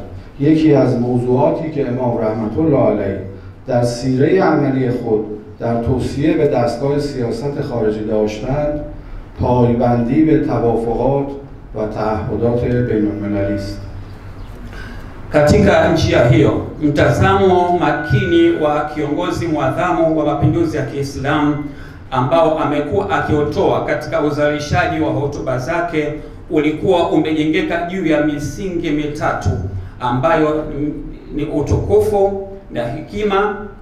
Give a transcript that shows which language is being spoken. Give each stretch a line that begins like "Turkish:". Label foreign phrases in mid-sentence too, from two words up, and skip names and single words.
Persian: یکی از موضوعاتی که امام رحمت الله علیه در سیره عملی خود در توصیه به دستگاه سیاست خارجی داشتند، پایبندی به توافقات و تعهدات بین المللی است.
Swahili: Katika njia hiyo, mtazamo makini wa kiongozi mwadhamu wa mapinduzi ya Kiislamu ambao amekuwa akiotoa katika uzalishaji wa hotuba zake ulikuwa umejengeka juu ya misingi mitatu ambayo ni utukufu na hekima,